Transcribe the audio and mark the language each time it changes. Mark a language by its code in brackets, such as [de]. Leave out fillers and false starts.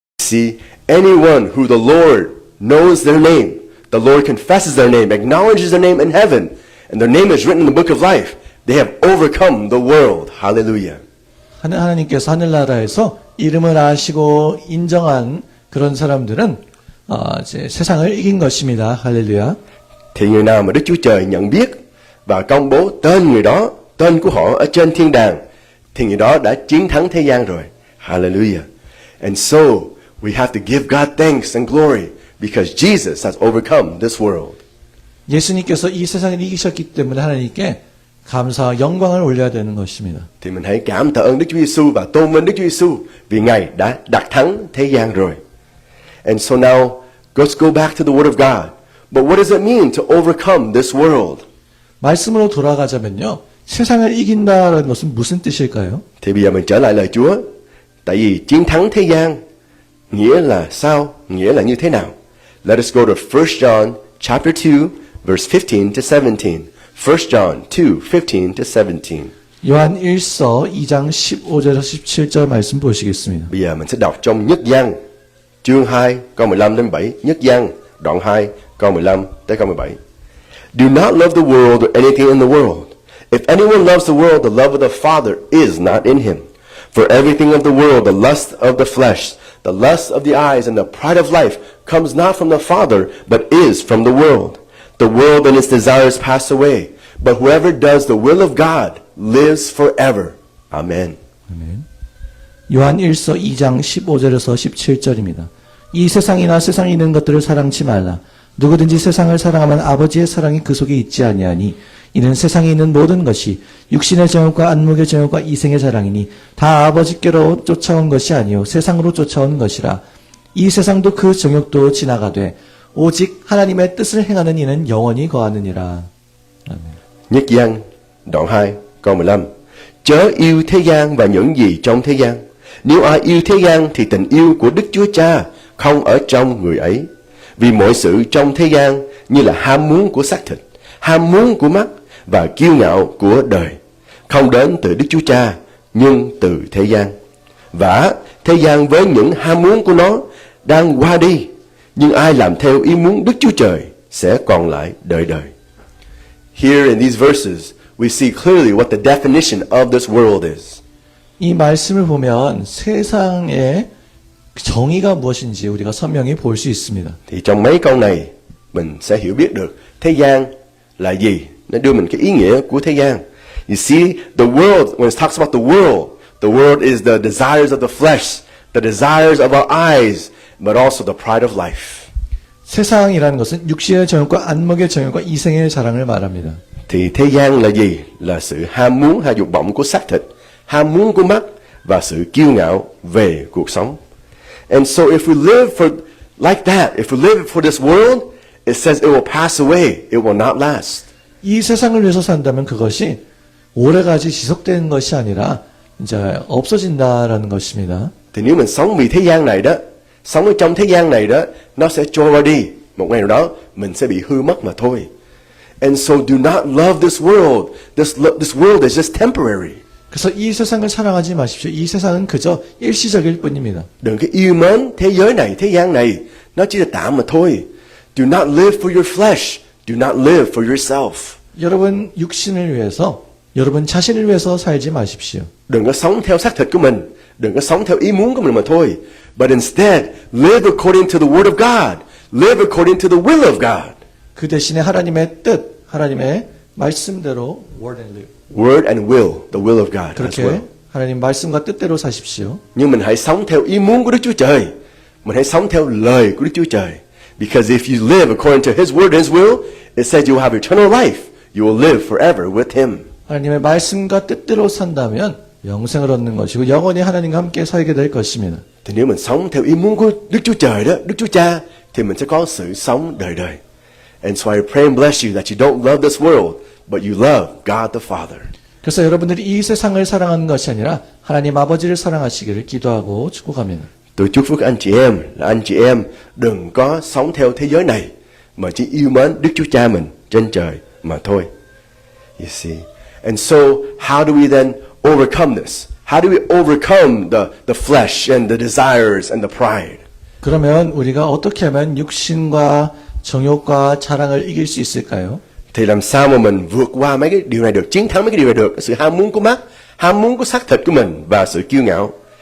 [en] see, anyone who the Lord knows their name, the Lord confesses their name, acknowledges their name in heaven, and their name is written in the book of life, they have overcome the world. Hallelujah. [ko] 하나님께서 하늘나라에서 이름을 아시고 인정한 그런 사람들은 이제 세상을 이긴 것입니다. 할렐루야. [vi] Thì người nào mà Đức Chúa Trời nhận biết và công bố tên người đó, tên của họ ở trên thiên đàng, thì người đó đã chiến thắng thế gian rồi. [en] Hallelujah. And so, we have to give God thanks and glory because Jesus has overcome this world. [ko] 예수님께서 이 세상을 이기셨기 때문에 하나님께 감사와 영광을 올려야 되는 것입니다. [vi] Thì mình hãy cảm tạ ơn Đức Chúa Giêsu và tôn vinh Đức Chúa Giêsu vì Ngài đã đắc thắng thế gian rồi. [en] And so now, let's go back to the Word of God. But what does it mean to overcome this world? [ko] 말씀으로 돌아가자면요. 세상을 이긴다는 것은 무슨 뜻일까요? [vi] Thì bây giờ mình trở lại lời Chúa. Tại vì chiến thắng thế gian nghĩa là sao? Nghĩa là như thế nào? [en] Let us go to 1 John chapter 2 verse 15 to 17. 1 John 2:15 to 17. [ko] 요한 1서 2장 15절에서 17절 말씀 보시겠습니다. [vi] Bây giờ mình sẽ đọc trong Nhất Giăng chương 2 câu 15 đến 17. Nhất Giăng đoạn 2 câu 15 tới câu 17. [en] Do not love the world or anything in the world. If anyone loves the world, the love of the Father is not in him. For everything of the world, the lust of the flesh, the lust of the eyes, and the pride of life comes not from the Father, but is from the world. The world and its desires pass away, but whoever does the will of God lives forever. Amen. [ko] 아멘. 요한 1서 2장 15절에서 17절입니다. 이 세상이나 세상에 있는 것들을 사랑치 말라. 누구든지 세상을 사랑하면 아버지의 사랑이 그 속에 있지 아니하니 이는 세상에 있는 모든 것이 육신의 정욕과 안목의 정욕과 이생의 자랑이니 다 아버지께로 쫓아온 것이 아니요 세상으로 쫓아온 것이라. 이 세상도 그 정욕도 지나가되 오직 하나님의 뜻을 행하는 이는 영원히 거하느니라. 아멘. [vi] Nhất Giăng đoạn 2 câu 15. Chớ yêu thế gian và những gì trong thế gian. Nếu ai yêu thế gian thì tình yêu của Đức Chúa Cha không ở trong người ấy. Vì mọi sự trong thế gian như là ham muốn của xác thịt, ham muốn của mắt và kiêu ngạo của đời, không đến từ Đức Chúa Cha nhưng từ thế gian. Và thế gian với những ham muốn của nó đang qua đi, nhưng ai làm theo ý muốn Đức Chúa Trời sẽ còn lại đời đời. [en] Here in these verses, we see clearly what the definition of this world is. [ko] 이 말씀을 보면 세상의 정의가 무엇인지 우리가 선명히 볼 수 있습니다. [vi] Thì trong mấy câu này mình sẽ hiểu biết được thế gian là gì. Nó đưa mình cái ý nghĩa của thế gian. [en] You see, the world, when it talks about the world is the desires of the flesh, the desires of our eyes, but also the pride of life. [ko] 세상이라는 것은 육신의 정욕과 안목의 정욕과 이생의 자랑을 말합니다. [vi] Thì thế gian là gì? Là sự ham muốn hay dục vọng của xác thịt, ham muốn của mắt và sự kiêu ngạo về cuộc sống. [en] And so if we live for like that, if we live for this world, it says it will pass away, it will not last. [ko] 이 세상을 위해서 산다면 그것이 오래가지 지속되는 것이 아니라 이제 없어진다라는 것입니다. [vi] Thì nếu mình sống vì thế gian này đó, sống ở trong thế gian này đó, nó sẽ trôi qua đi. Một ngày nào đó mình sẽ bị hư mất mà thôi. [en] And so do not love this world. This world is just temporary. [ko] 그래서 이 세상을 사랑하지 마십시오. 이 세상은 그저 일시적일 뿐입니다. [vi] Đừng có yêu mến thế giới này, thế gian này, nó chỉ là tạm mà thôi. [en] Do not live for your flesh. Do not live for yourself. [ko] 여러분 육신을 위해서, 여러분 자신을 위해서 살지 마십시오. [vi] Đừng có sống theo xác thịt của mình, đừng có sống theo ý muốn của mình mà thôi. [en] But instead, live according to the word of God. Live according to the will of God. [ko] 그 대신에 하나님의 뜻, 하나님의 말씀대로 [en] word and live. Word and will, the will of God as [ko] 그렇게 [en] well. [ko] 하나님 말씀과 뜻대로 사십시오. [vi] Nhưng mình hãy sống theo ý muốn của Đức Chúa Trời. Mình hãy sống theo lời của Đức Chúa Trời. [en] Because if you live according to His word and His will, it says you will have eternal life. You will live forever with Him. [ko] 하나님의 말씀과 뜻대로 산다면 영생을 얻는 것이고 영원히 하나님과 함께 살게 될 것입니다. [vi] Thì nếu mình sống theo ý muốn của Đức Chúa Trời đó, Đức Chúa Cha, thì mình sẽ có sự sống đời đời. [en] And so I pray and bless you that you don't love this world, but you love God the Father. [ko] 그래서 여러분들이 이 세상을 사랑하는 것이 아니라 하나님 아버지를 사랑하시기를 기도하고 축복합니다. [vi] Tôi chúc phước anh chị em là anh chị em đừng có sống theo thế giới này, mà chỉ yêu mến Đức Chúa Cha mình trên trời mà thôi. [en] You see. And so how do we then overcome this? How do we overcome the flesh and the desires and the pride? [ko] 그러면 우리가 어떻게 하면 육신과 정욕과 자랑을 이길 수 있을까요? [vi] Thì làm sao mà mình vượt qua mấy cái điều này được, chiến thắng mấy cái điều này được? Sự ham muốn của mắt, ham muốn của xác thịt của mình và sự kiêu ngạo.